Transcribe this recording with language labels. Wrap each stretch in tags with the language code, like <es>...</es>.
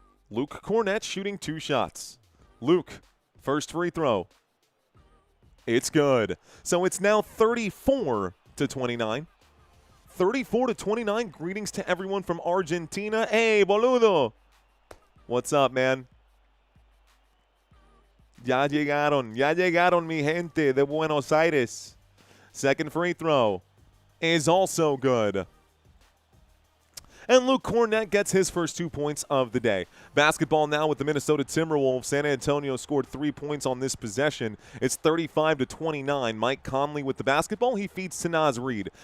<en>Luke Cornette shooting 2 shots. Luke, first free throw. It's good. So it's now 34-29. 34-29. Greetings to everyone from Argentina. Hey, boludo. What's up, man?</en> <es>Ya llegaron mi gente de Buenos Aires.</es> <en>Second free throw is also good. And Luke Cornette gets his first 2 points of the day. Basketball now with the Minnesota Timberwolves. San Antonio scored 3 points on this possession. It's 35-29. Mike Conley with the basketball. He feeds to Naz Reid.</en>